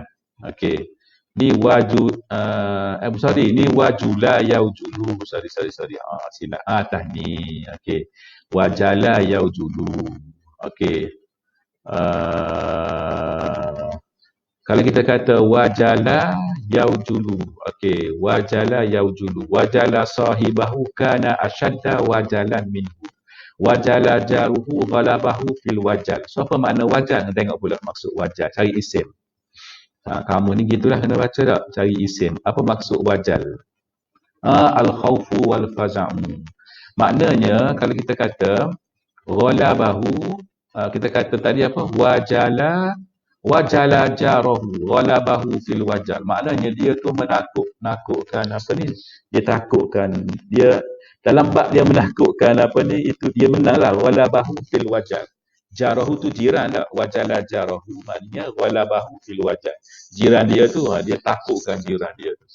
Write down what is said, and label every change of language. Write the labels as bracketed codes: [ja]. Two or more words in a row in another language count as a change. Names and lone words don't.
[ms] Okey. Ni ni [ar] وجل يوجل. [ms] Sorry. Silap. Atas ni. Okey. [ar] وجل يوجل. [ms] Okey. Kalau kita kata [ar] وجل يوجل. [ms] Okey, [ar] وجل يوجل. وجل صاحبه كان أشد وجلا منه. وجل جاره غلبه في الوجل. [ms] So apa makna wajal? Tengok pula maksud wajal. Cari isim. Kamu ni gitulah kena baca tak? Cari isim. Apa maksud wajal? [ar] الخوف والفزع. [ms] Maknanya kalau kita kata ghalabahu, kita kata tadi apa? [ar] وجل جاره غلبه في الوجل. [ms] Maknanya dia tu menakutkan apa ni? Dia takutkan, dia dalam bab dia menakutkan apa ni, itu dia menanglah [ar] غلبه في الوجل. [ms] Jarahu tu jiran tak? [ar] وجل جاره [ms] maknanya [ar] غلبه في الوجل. [ms] Jiran dia tu dia takutkan jiran dia tu.